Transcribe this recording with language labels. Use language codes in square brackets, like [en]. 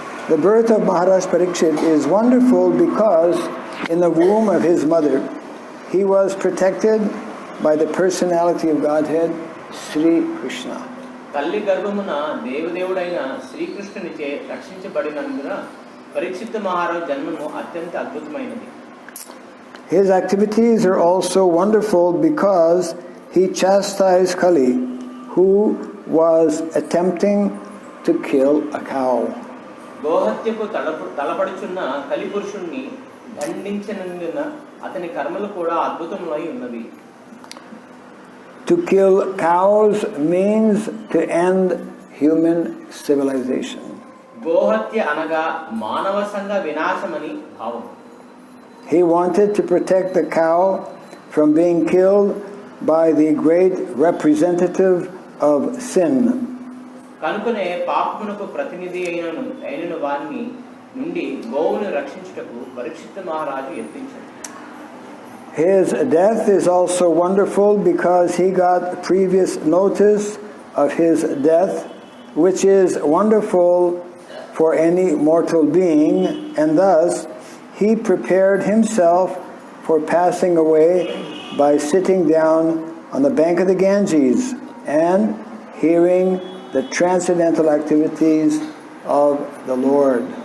[en] The birth of Maharaj Parikshit is wonderful because in the womb of his mother he was protected by the personality of Godhead, Sri Krishna. [te] తల్లి గర్భమున దేవదేవుడైన శ్రీకృష్ణునిచే రక్షించబడినందున పరీక్షిత్ మహారాజు జన్మము అత్యంత అద్భుతమైనది. [en] His activities are also wonderful because he chastised Kali, who was attempting to kill a cow. [te] గోహత్యకు తలపడుచున్న కలిపురుషుణ్ణి దండించినందున అతని కర్మలు కూడా అద్భుతములై ఉన్నవి. [en] To kill cows means to end human civilization. [te] గోహత్య అనగా మానవ సంఘ వినాశమని భావం. [en] He wanted to protect the cow from being killed by the great representative of sin. [te] కనుకనే పాపమునకు ప్రతినిధి అయిన వారిని నుండి గోవును రక్షించుటకు పరీక్షిత్ మహారాజు యత్నించాడు. [en] His death is also wonderful because he got previous notice of his death, which is wonderful for any mortal being, and thus he prepared himself for passing away by sitting down on the bank of the Ganges and hearing the transcendental activities of the Lord.